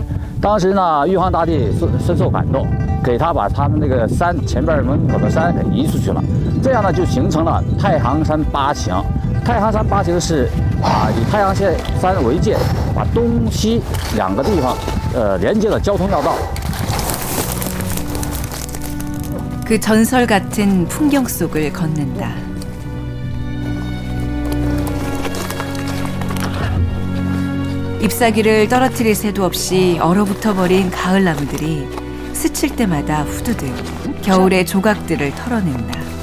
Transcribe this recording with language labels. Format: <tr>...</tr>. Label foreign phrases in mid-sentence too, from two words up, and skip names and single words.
<zh>当时呢，玉皇大帝深受感动，给他把他们那个山前边门口的山给移出去了，这样呢就形成了太行山八形。太行山八形是以太行山为界，把东西2个地方连接了交通要道。</zh> <ko>그 전설 같은 풍경 속을 걷는다. 잎사귀를 떨어뜨릴 새도 없이 얼어붙어 버린 가을 나무들이 스칠 때마다 후두둑 겨울의 조각들을 털어낸다.</ko>